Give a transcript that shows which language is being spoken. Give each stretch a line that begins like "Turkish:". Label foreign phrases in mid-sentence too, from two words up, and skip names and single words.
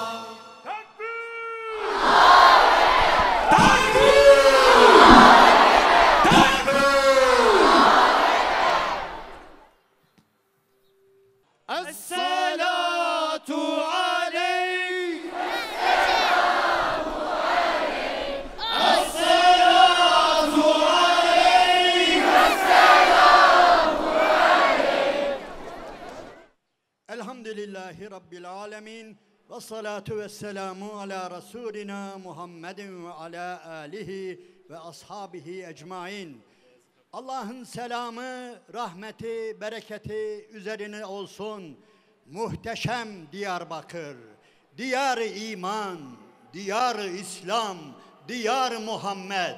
Arabic: الصلاة عليك الصلاة عليك الحمد لله رب العالمين والصلاة والسلام على رسولنا محمد وعلى آله وأصحابه أجمعين.
Turkish: Allah'ın selamı, rahmeti, bereketi üzerine olsun. Muhteşem Diyarbakır, diyar-ı iman, diyar-ı İslam, diyar-ı Muhammed.